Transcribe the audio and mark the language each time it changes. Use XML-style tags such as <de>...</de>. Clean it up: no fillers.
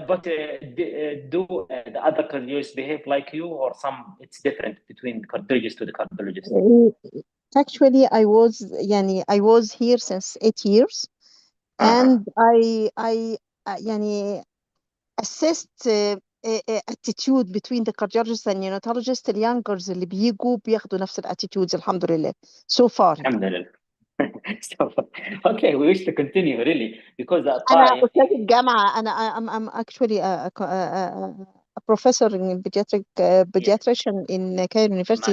<en>But do the other cardiologists behave like you, or it's different between cardiologist to the cardiologist? Actually, I was here since 8 years, and I assessed attitude between the cardiologist and neonatologist.</en> <ar>اليانجرز اللي بيجوا بياخدوا نفس الاتيتودز الحمد لله</ar> <en>so far.</en> <ar>الحمد لله.</ar> <en>Okay, we wish to continue really because</en> <ar>أنا أستاذ الجامعة.</ar> <en>I'm actually a professor in pediatrician in Cairo University.</en>